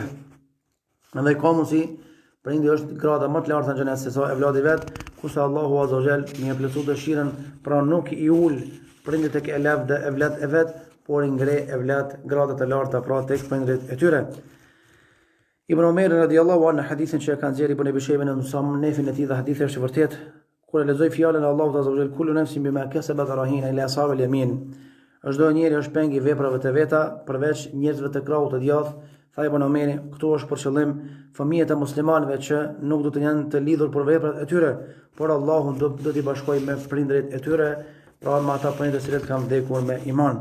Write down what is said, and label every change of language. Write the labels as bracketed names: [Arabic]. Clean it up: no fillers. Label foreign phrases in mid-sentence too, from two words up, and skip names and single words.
[Albanian] Andaj ka mundësi prindi është grada më të lartë në xhenet se sa evladi vet, kurse Allahu [Arabic] عز وجل [Albanian] më plotësoi dëshirën, pra nuk i ul prindit tek evlad e vet, por i ngre evlad gradat e larta pra tek prindërit e tyre. Ibn Omer [Arabic] رضي الله عنه [Albanian] në hadithin që e kanë nxjerrë Ibn Abi Shayba në musannefin e tij, dhe hadithi është i vërtet, kur e lexoj fjalën e Allahut [Arabic] عز وجل, كل نفس بما كسبت رهينة إلا أصحاب اليمين. [Albanian] Çdo njeri është peng i veprave të veta, përveç njerëzve të krahut të djathtë. Tha Ibn Omeri, këtu është për qëllim fëmijët e muslimanëve që nuk do të jenë të lidhur për veprat e tyre, por Allahu do t'i bashkojë me prindërit e tyre, pra me ata prindër që kanë vdekur me iman.